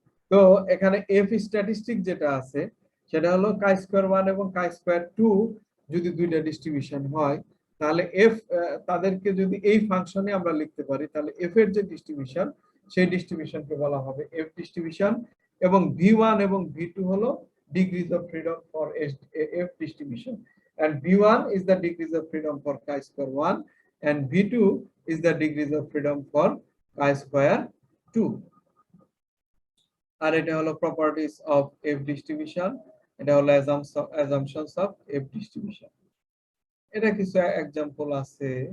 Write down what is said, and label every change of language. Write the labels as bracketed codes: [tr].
[bn] তো এখানে F statistic যেটা আছে সেটা হলো কাই স্কয়ার 1 এবং কাই স্কয়ার 2 যদি দুইটা ডিস্ট্রিবিউশন হয়, তাহলে এফ তাদেরকে যদি এই ফাংশনে আমরা লিখতে পারি, তাহলে এফ এর যে ডিস্ট্রিবিউশন সেই ডিস্ট্রিবিউশনকে বলা হবে এফ ডিস্ট্রিবিউশন। এবং v1 এবং v2 হলো degrees of freedom for F distribution, [en] and v1 is the degrees of freedom for chi square 1 and v2 is the degrees of freedom for chi square 2. [bn] আর এটা হলো properties of F distribution, এটা হলো assumptions of F distribution. এটা কিছু example আছে।